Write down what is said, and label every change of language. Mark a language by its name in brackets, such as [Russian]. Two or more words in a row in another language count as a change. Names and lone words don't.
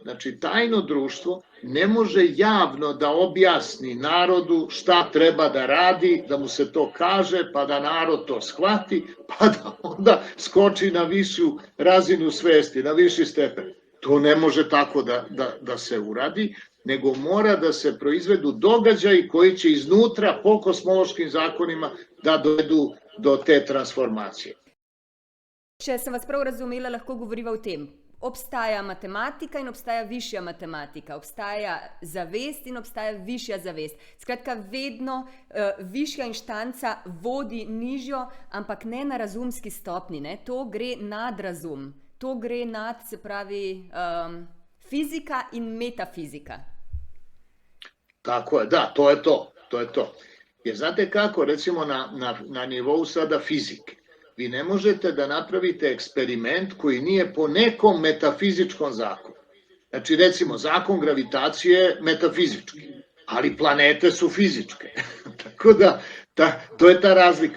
[Serbian] Znači, tajno društvo ne može javno da objasni narodu šta treba da radi, da mu se to kaže, pa da narod to shvati, pa da onda skoči na višu razinu svesti, na viši stepen. To ne može tako da se uradi, nego mora da se proizvedu događaji koji će iznutra po kosmološkim zakonima da dovedu do te transformacije. [Slovenian] Če sem vas prav razumela, lahko govoriva o tem. Obstaja matematika in obstaja višja matematika, obstaja zavest in obstaja višja zavest. Skratka, vedno višja inštanca vodi nižjo, ampak ne na razumski stopni, ne? To gre nad razum, to gre nad, se pravi, fizika in metafizika. [Serbian] Tako je, da, to je to. Jer znate kako, recimo na nivou sada fizike, vi ne možete da napravite eksperiment koji nije po nekom metafizičkom zakonu. Znači, recimo, zakon gravitacije je metafizički, ali planete su fizičke. Tako da, to je ta razlika.